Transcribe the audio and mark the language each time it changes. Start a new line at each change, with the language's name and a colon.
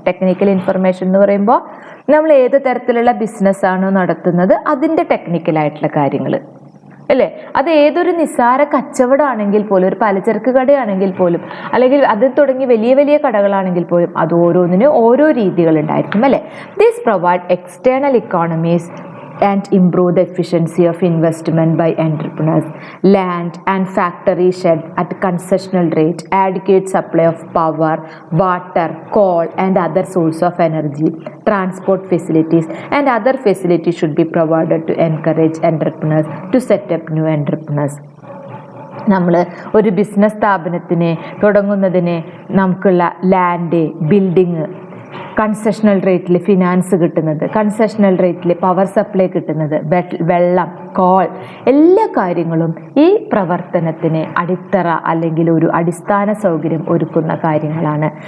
Malayalam: Technical information എന്ന് പറയുമ്പോൾ നമ്മൾ ഏത് തരത്തിലുള്ള ബിസിനസ്സാണോ നടത്തുന്നത് അതിൻ്റെ ടെക്നിക്കലായിട്ടുള്ള കാര്യങ്ങൾ അല്ലേ. അത് ഏതൊരു നിസ്സാര കച്ചവടമാണെങ്കിൽ പോലും, ഒരു പലചരക്ക് കടയാണെങ്കിൽ പോലും, അല്ലെങ്കിൽ അത് തുടങ്ങി വലിയ വലിയ കടകളാണെങ്കിൽ പോലും അത് ഓരോന്നിനും ഓരോ രീതികളുണ്ടായിരിക്കും അല്ലേ.
English: This provide external economies and improve the efficiency of investment by entrepreneurs. Land and factory shed at concessional rate, adequate supply of power, water, coal and other source of energy, transport facilities and other facilities should be provided to encourage entrepreneurs to set up new entrepreneurs.
Malayalam: നമ്മൾ ഒരു business സ്ഥാപനത്തിന് തുടങ്ങുന്നതിന് നമുക്കുള്ള land, building, concessional റേറ്റിൽ finance കിട്ടുന്നത്, concessional റേറ്റിൽ power supply കിട്ടുന്നത്, വെള്ളം, കോൾ, എല്ലാ കാര്യങ്ങളും ഈ പ്രവർത്തനത്തിന് അടിത്തറ അല്ലെങ്കിൽ ഒരു അടിസ്ഥാന സൗകര്യം ഒരുക്കുന്ന കാര്യങ്ങളാണ്.